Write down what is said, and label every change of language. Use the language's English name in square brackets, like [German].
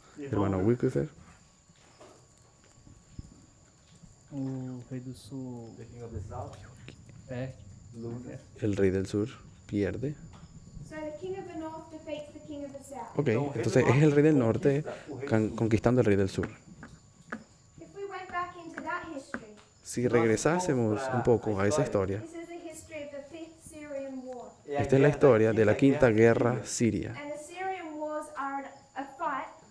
[Spanish] hermano Wikifer. [Portuguese] O rei do sul [English] The king of the south, [Portuguese] perde. [English] loses. [Spanish] El rey del sur pierde. [English] So the king of the north defeats the king of the south. [Spanish] Ok, entonces es el rey del norte conquistando al rey del sur. [English] If we went back into that history, [Spanish] Si regresásemos un poco a esa historia, [English] this is the history of the Fifth Syrian War. [Spanish] esta es la historia de la quinta guerra siria. [English] And the Syrian wars are a fight